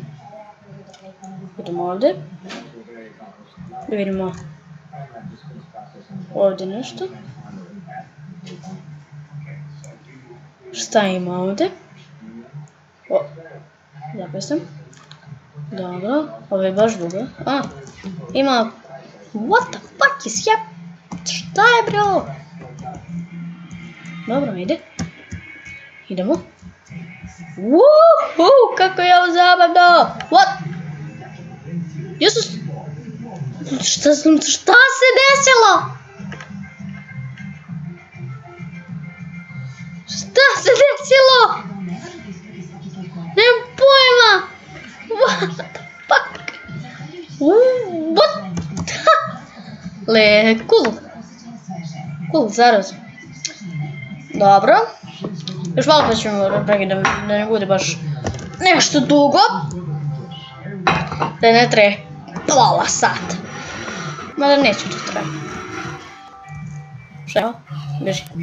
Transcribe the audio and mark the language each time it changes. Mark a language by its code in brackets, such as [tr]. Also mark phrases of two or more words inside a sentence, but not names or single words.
[bs] Idemo ovdje. Da vidimo ovdje nešto. Šta ima ovdje? O, zapisam. Dobro, ovo je baš dugo. Ima... [en] What the fuck is hap? [bs] Šta je bro? Dobro, ide. Idemo. Woohoo, kako je ovo zabavno! [en] What? Jesus! [bs] Šta se desilo? Šta se desilo? Nemam pojma! [en] What the fuck? What? Cool, zaraz. [bs] Dobro. Još malo pa ćemo prekidati da ne bude baš nešto dugo. Da ne traje pola sata. Mada neću to traje. Šta je ovo? Beži.